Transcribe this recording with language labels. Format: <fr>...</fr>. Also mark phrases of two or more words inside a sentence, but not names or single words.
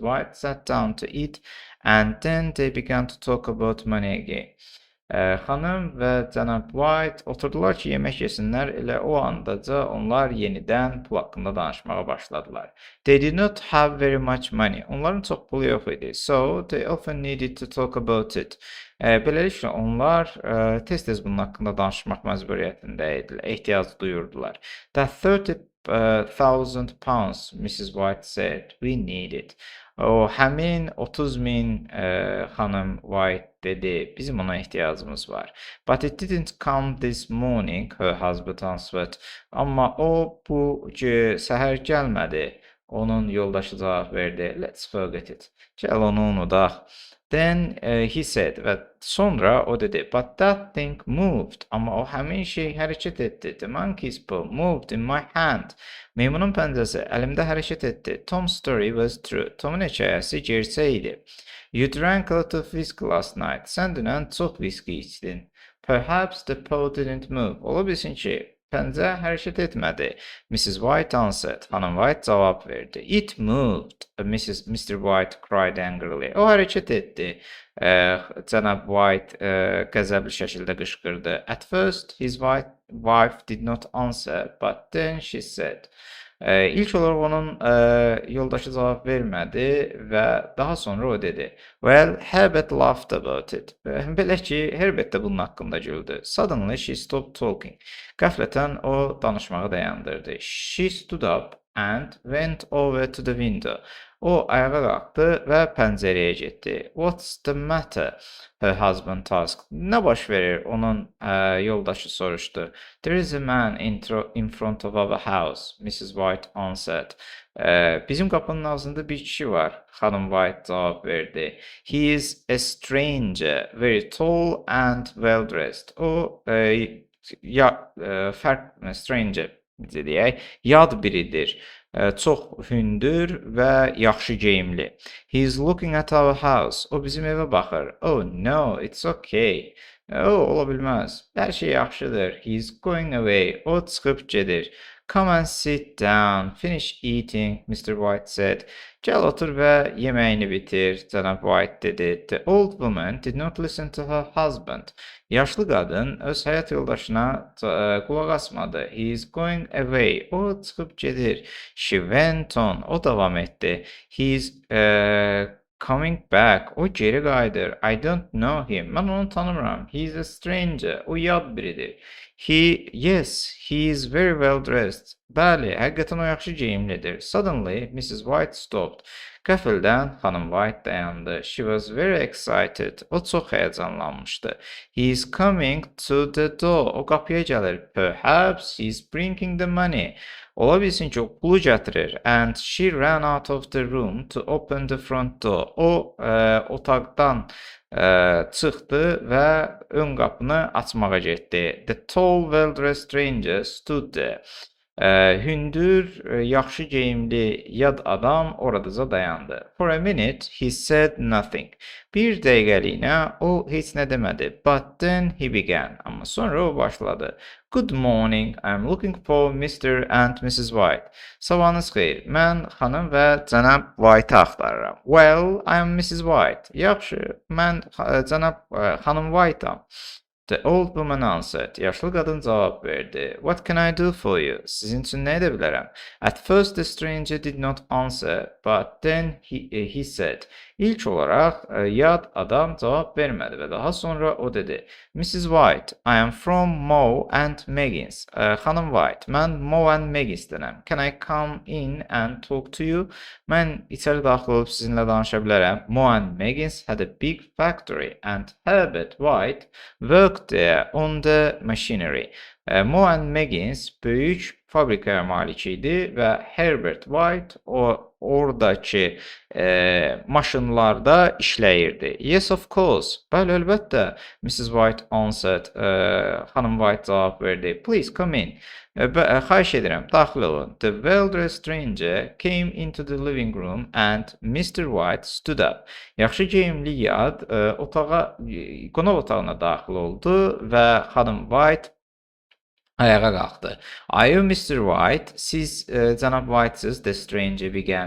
<en>White sat down to eat and then they began to talk about money again.</en> <az>Xanım və cənab White oturdular ki, yemək yesinlər, elə o andaca onlar yenidən pul haqqında danışmağa başladılar.</az> <en>They did not have very much money.</en> <az>Onların çox pulu yox idi.</az> <en>So they often needed to talk about it.</en> <az>Beləliklə onlar tez-tez bunun haqqında danışmaq məcburiyyətində idilər, ehtiyac duyurdular.</az> <en>That 30,000 pounds, Mrs. White said, we need it.</en> <az>O həmin 30.000 xanım White dedi, bizim ona ehtiyacımız var.</az> <en>But it didn't come this morning, her husband answered.</en> <az>Amma o bu səhər gəlmədi. Onun yoldaşı cavab verdi.</az> <en>Let's forget it.</en> <az>Gəl onu unudaq.</az> <en>Then he said</en> <az>və sonra o dedi,</az> <en>but that thing moved.</en> <az>Amma o həmin şey hərəkət etdi.</az> <en>The monkey's paw moved in my hand.</en> <az>Meymunun pəncəsi əlimdə hərəkət etdi.</az> <en>Tom's story was true.</en> <az>Tomun hekayəsi gerçək idi.</az> <en>You drank a lot of whiskey last night.</en> <az>Sən dünən çox viski içdin.</az> <en>Perhaps the paw didn't move.</en> <az>Ola bilsin ki, pəncə hərəkət etmədi.</az> <en>Mrs. White answered.</en> <az>Xanım White cavab verdi.</az> <en>It moved. Mr. White cried angrily.</en> <az>O hərəkət etdi. Cənab White qəzəbli şəkildə qışqırdı.</az> <en>At first, his wife did not answer, but then she said.</en> <az>İlk olaraq onun yoldaşı cavab vermədi və daha sonra o dedi.</az> <en>Well, Herbert laughed about it.</en> <az>Belə ki, Herbert də bunun haqqında güldü.</az> <en>Suddenly she stopped talking.</en> <az>Qəflətən o danışmağı dayandırdı.</az> <en>She stood up and went over to the window.</en> <az>O ayağa qalxdı və pəncərəyə getdi.</az> <en>What's the matter? Her husband asked.</en> <az>Nə baş verir? Onun yoldaşı soruşdu.</az> <en>There is a man in front of our house, Mrs. White answered.</en> <az>Bizim qapının ağzında bir kişi var, xanım White cavab verdi.</az> <en>He is a stranger, very tall and well dressed.</en> <az>O stranger deyək, yad biridir. Çox hündür və yaxşı geyimli.</az> <en>He is looking at our house.</en> <az>O bizim evə baxır.</az> <en>Oh no, it's okay.</en> <az>Ola bilməz. Hər şey yaxşıdır.</az> <en>He is going away.</en> <az>O çıxıb gedir.</az> <en>Come and sit down. Finish eating, Mr. White said.</en> <az>Gəl otur və yeməyini bitir, cənab White dedi.</az> <en>The old woman did not listen to her husband.</en> <az>Yaşlı qadın öz həyat yoldaşına qulaq asmadı.</az> <en>He is going away.</en> <az>O çıxıb gedir.</az> <en>She went on.</en> <az>O davam etdi.</az> <en>He is coming back.</en> <az>O geri qayıdır.</az> <en>I don't know him.</en> <az>Mən onu tanımıram.</az> <en>He is a stranger.</en> <az>O yad biridir.</az> <en>Yes, he is very well dressed.</en> <az>Bəli, həqiqətən o yaxşı geyimlidir.</az> <en>Suddenly, Mrs. White stopped.</en> <az>Qəfildən xanım White dayandı.</az> <en>She was very excited.</en> <az>O çox həyəcanlanmışdı.</az> <en>He is coming to the door.</en> <az>O qapıya gəlir.</az> <en>Perhaps he is bringing the money.</en> <az>Ola bilsin ki, o pulu gətirir.</az> <en>And she ran out of the room to open the front door.</en> <az>O otaqdan çıxdı və ön qapını açmağa getdi.</az> <en>The tall, well-dressed stranger stood there.</en> <az>Hündür, yaxşı geyimli yad adam oradaca dayandı.</az> <en>For a minute, he said nothing.</en> <az>Bir dəqiqəliyinə o heç nə demədi.</az> <en>But then he began.</en> <az>Amma sonra o başladı.</az> <en>Good morning, I'm looking for Mr. and Mrs. White.</en> <az>Sabahınız xeyir. Mən xanım və cənab White-ı axtarıram.</az> <en>Well, I'm Mrs. White.</en> <az>Yaxşı, mən cənab xanım White-am.</az> <en>The old woman answered.</en> <az>Yaşlı qadın cavab verdi.</az> <en>What can I do for you?</en> <az>Sizin üçün nə edə bilərəm?</az> <en>At first the stranger did not answer, but then he said.</en> <az>İlk olaraq yad adam cavab vermədi və daha sonra o dedi.</az> <en>Mrs. White, I am from Moe and Meggins.</en> <az>Xanım White, mən Moe and Meggins'dənəm.</az> <en>Can I come in and talk to you?</en> <az>Mən içəri daxil olub sizinlə danışa bilərəm.</az> <en>Moe and Meggins had a big factory and Herbert White worked there on the machinery.</en> <az>Moe and Meggins böyük fabrikaya malik idi və Herbert White oradakı maşınlarda işləyirdi.</az> <en>Yes, of course.</en> <az>Bəli, əlbəttə.</az> <en>Mrs. White answered.</en> <az>Xanım White cavab verdi.</az> <en>Please come in.</en> <az>Xahiş edirəm, daxil olun.</az> <en>The well-dressed stranger came into the living room and Mr. White stood up.</en> <az>Yaxşı geyimli yad qonaq otağına daxil oldu və xanım White ayağa qalxdı.</az> <en>Are you Mr. White?</en> <az>Siz cənab White'sız,</az> <en>the stranger began.</en>